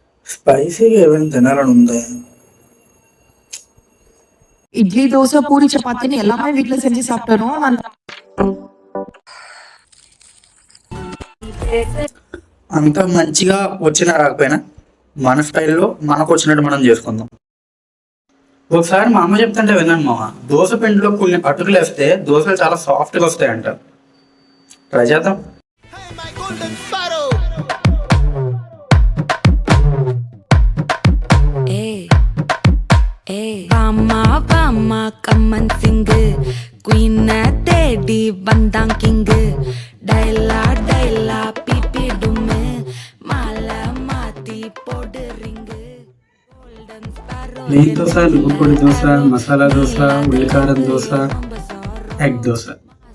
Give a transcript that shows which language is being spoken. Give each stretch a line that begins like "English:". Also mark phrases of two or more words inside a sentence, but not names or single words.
Telugu: స్పైసీగా ఏమైనా తినాలని ఉంది.
Tamil: இட்லி, தோசை, பூரி, சப்பாத்தின்னு எல்லாமே வீட்ல செஞ்சு சாப்பிட்டணும்.
Telugu: అంత మంచిగా వచ్చినా రాకపోయినా మన స్టైల్లో మనకు వచ్చినట్టు మనం చేసుకుందాం. ఒకసారి మా అమ్మ చెప్తుంటే విన్నాను మామ, దోశ పిండిలో కొన్ని అటుకులు వేస్తే దోశలు చాలా సాఫ్ట్గా వస్తాయంట. ట్రై చేద్దాం.
Tamil: கம்மன் சிங்கு குயின தேடி வந்தான் கிங்கு டைலா டைலா பிபி டும்மு மாலை மாத்தி போடு ரிங்கு
Telugu: నెయ్యి దోశ, నువ్వు పొడి దోశ, మసాలా దోశ, ఉల్లికారం దోశ, ఎగ్ దోశ.